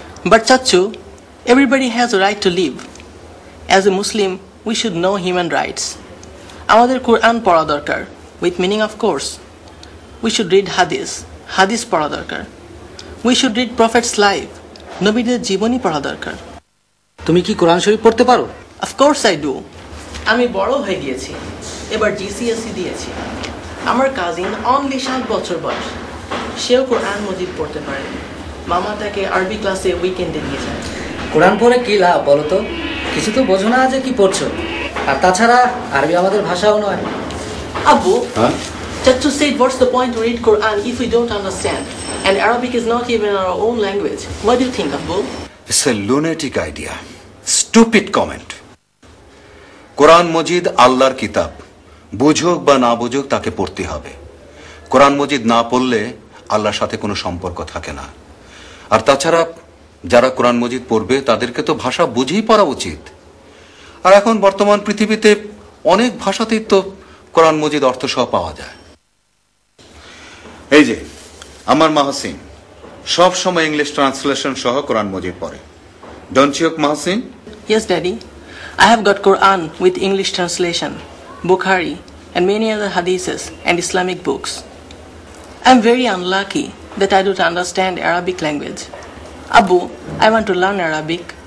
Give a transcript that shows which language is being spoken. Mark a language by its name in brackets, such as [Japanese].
[English] But চাচু, everybody has a right to live. As a Muslim, we should know human rights. [Bangla] আমাদের কোরআন পড়া দরকার, [English] with meaning of course. We should read হাদিস [Bangla] পড়া দরকার। [English] We should read Prophet's life, [Bangla] নবীদের জীবনী পড়া দরকার। তুমি কি কোরআন শরীফ পড়তে পারো? [English] Of course I do. [Bangla] আমি বড় হয়ে গিয়েছি, এবার GCSE দিয়েছি। আমার কাজিন অনলি 7 বছর বয়স, সেও কোরআন মজিদ পড়তে পারে। মামা তাকে আরবি ক্লাসে উইকেন্ডে নিয়ে যায়। কোরআন পড়ে কি লাভ বলো তো? কিছু তো বোঝো না যে কি পড়ছো, আর তাছাড়া আরবি আমাদের ভাষাও নয়। [English] আব্বু, Chachu said, what's the point to read Quran if we don't understand? And Arabic is not even our own language. What do you think, Abbu? It's a lunatic idea. Stupid comment. [Bangla] কোরআন মজিদ আল্লাহর কিতাব, বুঝুক বা না বুঝুক তাকে পড়তে হবে। কোরআন মজিদ না পড়লে আল্লাহর সাথে কোনো সম্পর্ক থাকে না। আর তাছাড়া যারা কোরআন মজিদ পড়বে তাদেরকে তো ভাষা বুঝেই পড়া উচিত। আর এখন বর্তমান পৃথিবীতে অনেক ভাষাতেই তো কোরআন মজিদ অর্থ সহ পাওয়া যায়। এই যে আমার মাহসিন সব সময় ইংলিশ ট্রান্সলেশন সহ কোরআন মজিদ পড়ে। [English] Don't you Mahsin? Yes, Daddy. I have got Quran with English translation, Bukhari, and many other hadiths and Islamic books. I'm very unlucky that I don't understand Arabic language. Abbu, I want to learn Arabic.